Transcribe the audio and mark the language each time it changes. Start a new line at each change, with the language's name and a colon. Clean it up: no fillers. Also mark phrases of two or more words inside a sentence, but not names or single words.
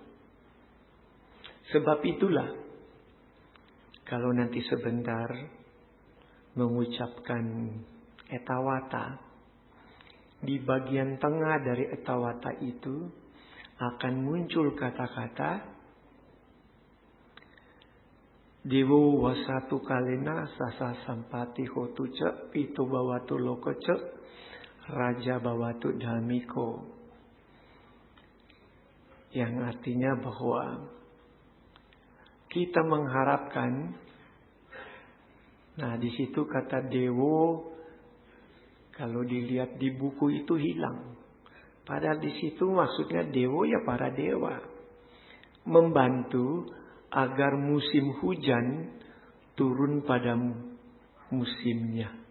Indonesian: Sebab itulah, kalau nanti sebentar mengucapkan etawata, di bagian tengah dari etawata itu akan muncul kata-kata
Pali: Dewo wasatu kalena sasa sampati hotu cek pito bawatu loko cek raja bawatu damiko,
Indonesian: yang artinya bahwa kita mengharapkan, nah di situ kata dewo kalau dilihat di buku itu hilang, padahal di situ maksudnya dewo ya para dewa membantu agar musim hujan turun pada musimnya.